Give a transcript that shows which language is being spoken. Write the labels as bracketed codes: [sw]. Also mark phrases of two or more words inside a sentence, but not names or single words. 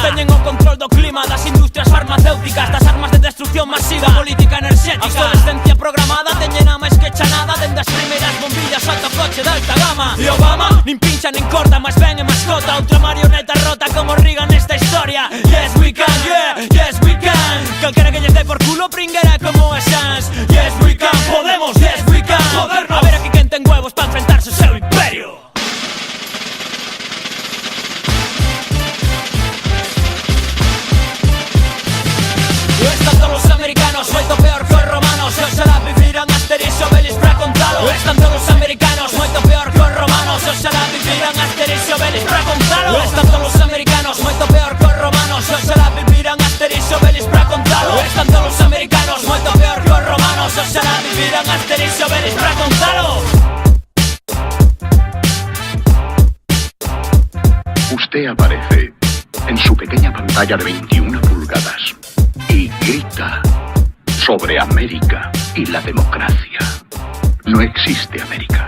[gl] Teñen o control do clima, das industrias farmacéuticas, das armas de destrucción masiva, política enerxética. A obsolescencia programada teñen a máis que chanada, dende as primeiras bombillas ata o coche de alta gama. E Obama nin pincha nin corta, máis ben é mascota, outra marioneta rota como Reagan nesta historia. [en] Yes we can, yeah, yes we can. [gl] Calquera que lle dé por culo pringuera como a Sans. [en] Yes we can, podemos, yes we can. [gl] Podernos. A ver aquí quen ten huevos para enfrentarse ao seu imperio. Están todos os americanos, moito peor que os romanos. Oxalá viviran Asterix e Obelix para contalo. Están todos os americanos, moito peor que os romanos. Oxalá viviran Asterix e Obelix para contalo. Están todos os americanos, moito peor que os romanos. Oxalá viviran Asterix e Obelix para contalo. Están todos os americanos, moito peor que os romanos. Oxalá viviran Asterix e Obelix para contalo. [es] Usted aparece en su pequeña pantalla de 21 pulgadas y grita sobre América y la democracia. No existe América.